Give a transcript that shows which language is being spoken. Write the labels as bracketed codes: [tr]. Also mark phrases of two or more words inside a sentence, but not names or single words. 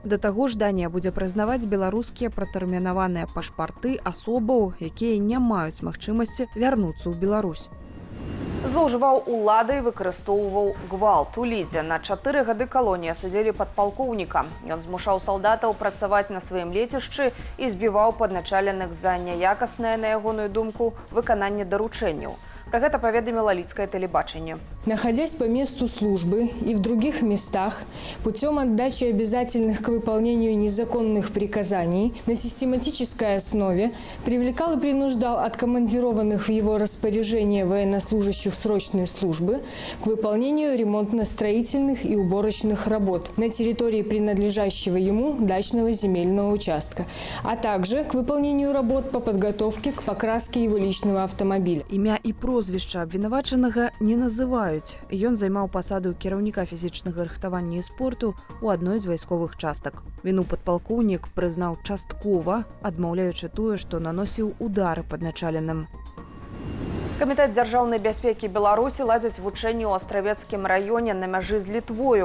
[be] Да таго ж Данія будзе прызнаваць беларускія пратэрмінаваныя пашпарты асобаў, якія не маюць магчымасці вярнуцца ў Беларусь. Злоўжываў уладай, выкарыстоўваў гвалт. У Лідзе на 4 гады калоніі асудзілі падпалкоўніка. Ён змушаў салдатаў працаваць на сваім лецішчы і збіваў падначаленых за няякаснае, на ягоную думку, выкананне даручэнняў. [ru] Про это поведомило Лидское телебачение. Находясь по месту службы и в других местах, путем отдачи обязательных к выполнению незаконных приказаний на систематической основе привлекал и принуждал откомандированных в его распоряжение военнослужащих срочной службы к выполнению ремонтно-строительных и уборочных работ на территории принадлежащего ему дачного земельного участка, а также к выполнению работ по подготовке к покраске его личного автомобиля. [be] Имя и прозвішча абвінавачанага не называюць. Ён займаў пасаду кіраўніка фізічнага рыхтавання і спорту ў адной з вайсковых частак. Віну падпалкоўнік прызнаў часткова, адмаўляючы тое, што наносіў удары падначаленым. Камітэт дзяржаўнай бяспекі Беларусі ладзяць вучэнні ў Астравецкім раёне на мяжы з Літвою.